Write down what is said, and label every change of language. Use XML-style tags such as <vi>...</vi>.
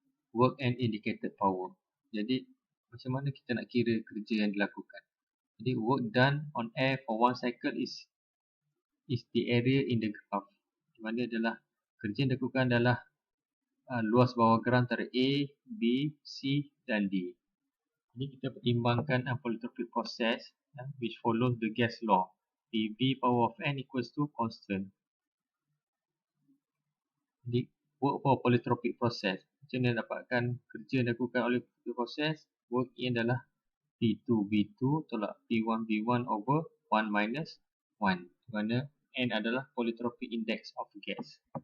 <en>Work and indicated power.</en> <ms>Jadi macam mana kita nak kira kerja yang dilakukan?</ms> <en>Jadi work done on air for 1 cycle is the area in the graph.</en> <ms>Di mana adalah kerja yang dilakukan adalah luas bawah geram antara A, B, C dan D. Jadi kita pertimbangkan</ms> <en>polytropic process which follows the gas law. PV power of n equals to constant. Jadi work for polytropic process.</en> <ms>Macam mana dapatkan kerja yang dilakukan oleh polytropic process? Work in adalah P2V2 tolak P1V1</ms> <en>over 1 minus 1.</en> <ms>Di mana n adalah</ms> <en>polytropic index of gas.</en>